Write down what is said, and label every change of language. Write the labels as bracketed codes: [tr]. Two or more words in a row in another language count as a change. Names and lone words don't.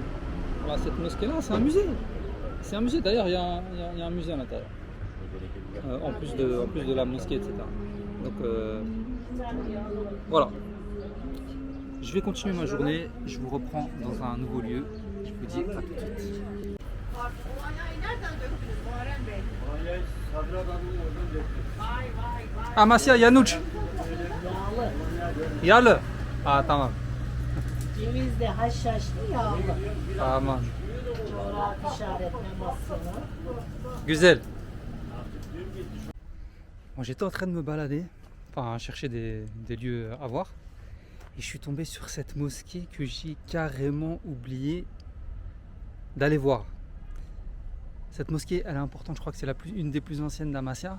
[fr] Voilà, cette mosquée-là, c'est un musée. C'est un musée. D'ailleurs, il y a un musée à l'intérieur, en plus de la mosquée, etc. Donc voilà. Je vais continuer ma journée, je vous reprends dans un nouveau lieu. Je vous dis à tout de suite. [tr] Amasya Yanuç. Yağlı. Tamam. Cevizli haşhaşlı yağlı. Tamam. Coğrafi işaretlemesini. Güzel. [fr] Bon, j'étais en train de me balader, enfin à chercher des lieux à voir. Et je suis tombé sur cette mosquée que j'ai carrément oublié d'aller voir. Cette mosquée, elle est importante, je crois que c'est une des plus anciennes d'Amasya.